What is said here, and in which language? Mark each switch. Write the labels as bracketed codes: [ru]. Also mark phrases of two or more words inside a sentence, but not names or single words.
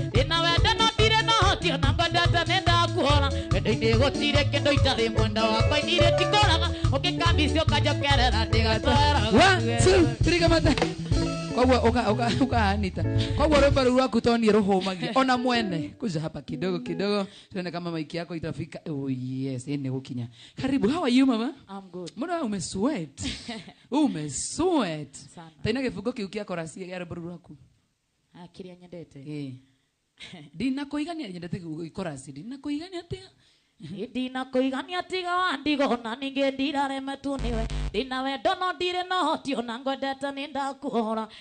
[ki] Ndĩna wendo no ndirĩ na ũhoti ona ngwendete nĩ ndakuhora. Wendo-inĩ gũtirĩ kĩndũ itarĩ mwenda wakwa, inirĩ tikũraga, ũngĩkambicia ũkanjokerera ndĩgatwara. [en] One, two, three, kamata. [ki] Koguo ũka-, ũka-, ũkahanĩta. Koguo rwĩmbo rũu rwaku to niĩ rũhũmagia. Ona mwene. [sw] Kuja hapa kidogo, kidogo. Tuone kama mic yako itafika. [en] Oh, yes, [ki] ĩ nĩ gũkinya. Karibu. [en] How are you, mama? I'm good. [sw] Mbona wewe umesweat? Umesweat. Sana. [ki] Taina kĩbungo kĩu kĩa chorus ya rwĩmbo rũu rwaku. Ah, kĩrĩa nyendete. Ĩĩ. Ndinakũigania, nyendete kĩbungo gĩ chorus. Ndinakũigania atĩa? Ndinakũigania tiga wandigo na ningĩ ndiraremetwo nĩwe. Ndĩna wendo no ndirĩ na ũhoti ona ngwendete nĩ ndakuohora.